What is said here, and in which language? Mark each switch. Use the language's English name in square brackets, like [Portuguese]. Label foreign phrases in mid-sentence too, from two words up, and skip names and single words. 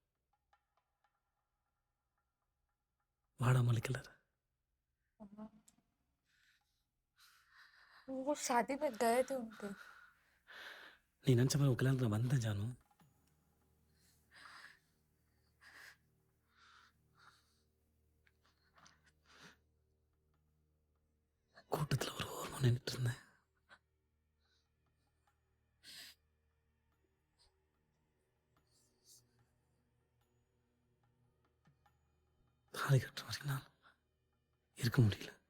[Tamil] வாடாமல்லி கலர். [Hindi] वो शादी में गए थे उनके। [Tamil] நீ நினச்ச மாதிரி உன் கல்யாணத்தில் வந்தேன் ஜானு. கூட்டத்தில் ஒரு ஓரமாக நின்றுட்டு இருந்தேன். தாலி கட்டுற வரைக்கும் நான் இருக்க முடியல.